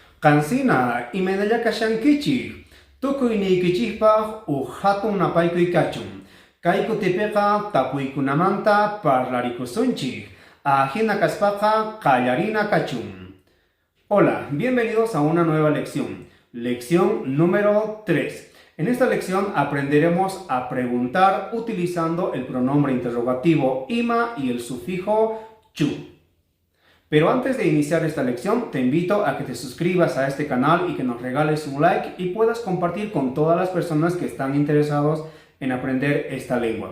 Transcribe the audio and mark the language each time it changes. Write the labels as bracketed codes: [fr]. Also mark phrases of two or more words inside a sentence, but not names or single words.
[qu] Qansina imanalla kashankichik, tukuyniykichispa hatun napaykuy kachun. Kay kutipiqa tapuykunamanta parlarikunchik, hina kaspaqa qallarina kachun. [es] Hola, bienvenidos a una nueva lección. Lección número 3. En esta lección aprenderemos a preguntar utilizando el pronombre interrogativo ima y el sufijo chu. Pero antes de iniciar esta lección, te invito a que te suscribas a este canal y que nos regales un like y puedas compartir con todas las personas que están interesados en aprender esta lengua.